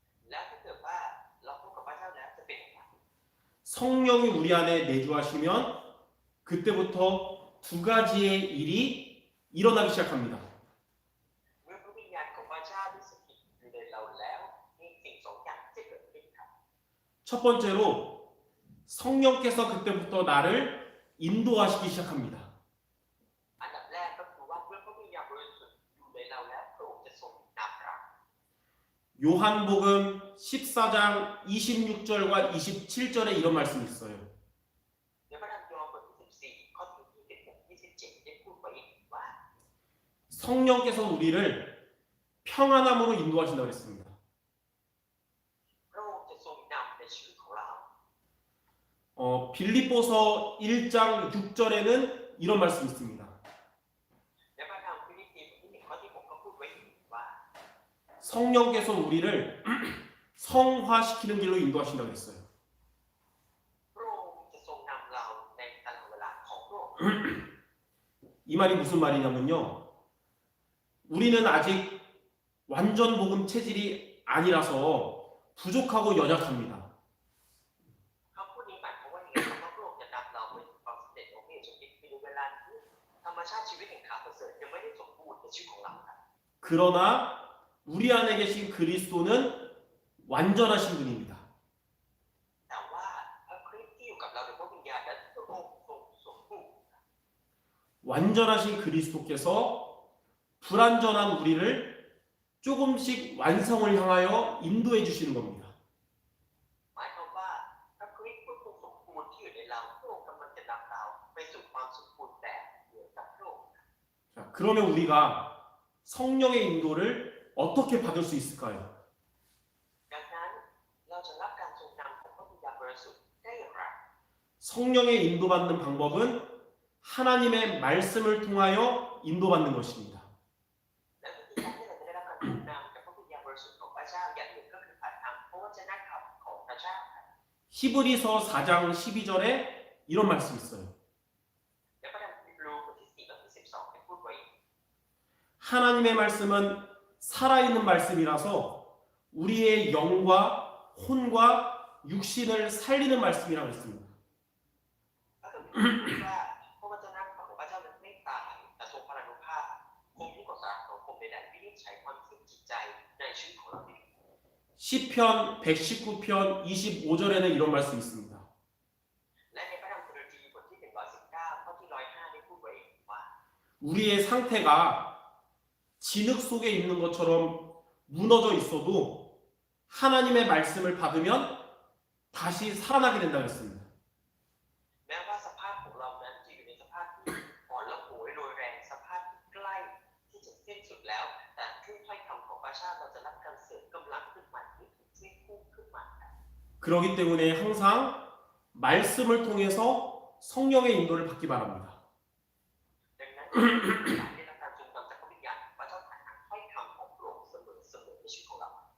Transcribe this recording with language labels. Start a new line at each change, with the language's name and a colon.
Thai: แล้วถ้าเกิดว่าเราพบกับพระเจ้าแล้วจะเป็นอย่างไร
Korean: 성령이 우리 안에 내주하시면 그때부터 두 가지의 일이 일어나기 시작합니다.
Thai: เมื่อพระวิญญาณของพระเจ้าได้สถิตอยู่ในเราแล้วมีสิ่งสองอย่างที่จะเกิดขึ้นครับ
Korean: 첫 번째로 성령께서 그때부터 나를 인도하시기 시작합니다.
Thai: อันดับแรกก็คือว่าเมื่อพระวิญญาณบริสุทธิ์อยู่ในเราแล้วพระองค์จะทรงนำเรา
Korean: 요한복음 14장 26절과 27절에 이런 말씀이 있어요.
Thai: ในพระธรรมยอห์นบทที่14ข้อที่26 27ได้พูดไว้ว่า
Korean: 성령께서 우리를 평안함으로 인도하신다고 했습니다.
Thai: พระองค์จะทรงนำในชีวิตของเรา
Korean: 빌립보서 1장 6절에는 이런 말씀이 있습니다.
Thai: ในพระธรรมฟิลิปปีบทที่1ข้อที่6ก็พูดไว้ว่า
Korean: 성령께서 우리를 성화시키는 길로 인도하신다고 했어요.
Thai: พระองค์จะทรงนำเราในตลอดเวลาของพระองค์
Korean: 이 말이 무슨 말이냐면요. 우리는 아직 완전 복음 체질이 아니라서 부족하고 연약합니다.
Thai: คำพูดนี้หมายความว่าอย่างไรครับว่าพระองค์จะนำเราไปสู่ความสำเร็จของพระเยซูคริสต์ในเวลาที่ธรรมชาติชีวิตแห่งข่าวประเสริฐยังไม่ได้สมบูรณ์ในชีวิตของเราครับ
Korean: 그러나 우리 안에 계신 그리스도는 완전하신 분입니다.
Thai: แต่ว่าพระคริสต์ที่อยู่กับเราโดยพระวิญญาณนั้นพระองค์ทรงสมบูรณ์
Korean: 완전하신 그리스도께서 불완전한 우리를 조금씩 완성을 향하여 인도해 주시는 겁니다.
Thai: หมายความว่าพระคริสต์ผู้ทรงสมบูรณ์ที่อยู่ในเราพระองค์กำลังจะนำเราไปสู่ความสมบูรณ์แบบเหมือนกับพระองค์
Korean: 자, 그러면 우리가 성령의 인도를 어떻게 받을 수 있을까요?
Thai: ดังนั้นเราจะรับการทรงนำของพระวิญญาณบริสุทธิ์ได้อย่างไร
Korean: 성령의 인도받는 방법은 하나님의 말씀을 통하여 인도받는 것입니다.
Thai: และวิธีการที่เราจะได้รับการทรงนำจากพระวิญญาณบริสุทธิ์ของพระเจ้าอย่างหนึ่งก็คือผ่านทางพระวจนะคำของพระเจ้า
Korean: 히브리서 4장 12절에 이런 말씀이 있어요.
Thai: และพระธรรมฮีบรูบทที่4ข้อที่12ได้พูดไว้
Korean: 하나님의 말씀은 살아있는 말씀이라서 우리의 영과 혼과 육신을 살리는 말씀이라고 했습니다.
Thai: พระคัมภีร์พูดว่าพระวจนะของพระเจ้านั้นไม่ตายแต่ทรงพลานุภาพคงยิ่งกว่าสารของคมใดๆวินิจฉัยความคิดจิตใจในชีวิตของเราเอง
Korean: 시편 119편 25절에는 이런 말씀이 있습니다.
Thai: และในพระธรรมสดุดีบทที่119ข้อที่105ได้พูดไว้ว่า
Korean: 우리의 상태가 진흙 속에 있는 것처럼 무너져 있어도 하나님의 말씀을 받으면 다시 살아나게 된다고 했습니다.
Thai: แม้ว่าสภาพของเรานั้นจะอยู่ในสภาพที่อ่อนและโหยโรยแรงสภาพที่ใกล้ที่จะสิ้นสุดแล้วแต่ด้วยถ้อยคำของพระเจ้าเราจะรับการเสริมกำลังขึ้นใหม่ที่ถูกช่วยกู้ขึ้นมา
Korean: 그렇기 때문에 항상 말씀을 통해서 성령의 인도를 받기 바랍니다.
Thai: ดังนั้นการได้รับการทรงนำจากพระวิญญาณพระเจ้าผ่านทางถ้อยคำของพระองค์เสมอในชีวิตของเรา